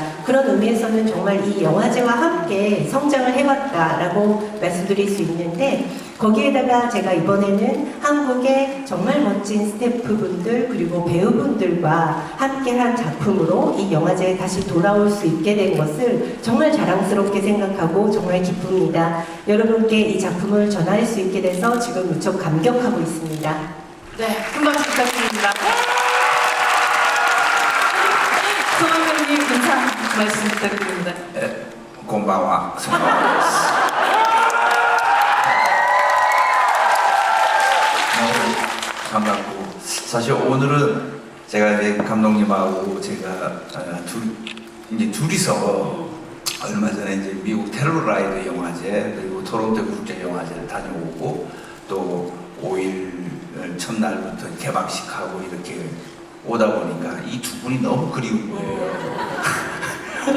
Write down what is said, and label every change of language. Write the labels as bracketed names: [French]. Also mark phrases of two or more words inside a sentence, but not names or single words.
[Korean] 그런 의미에서는 정말 이 영화제와 함께 성장을 해왔다라고 말씀드릴 수 있는데 거기에다가 제가 이번에는 한국의 정말 멋진 스태프분들 그리고 배우분들과 함께한 작품으로 이 영화제에 다시 돌아올 수 있게 된 것을 정말 자랑스럽게 생각하고 정말 기쁩니다. 여러분께 이 작품을 전할 수 있게 돼서 지금 무척 감격하고 있습니다. 네, 큰 박수 부탁드립니다. 소감님 인사 말씀 부탁드립니다. 네, [Japanese] こんばんは、ソンバオです。 [Korean] 반갑고 사실 오늘은 제가 이제 감독님하고 제가 이제 둘이서 얼마 전에 이제 미국 테러라이드 영화제 그리고 토론토 국제 영화제를 다녀오고 또 5일 첫날부터 개막식하고 이렇게 오다 보니까 이 두 분이 너무 그리운 거예요.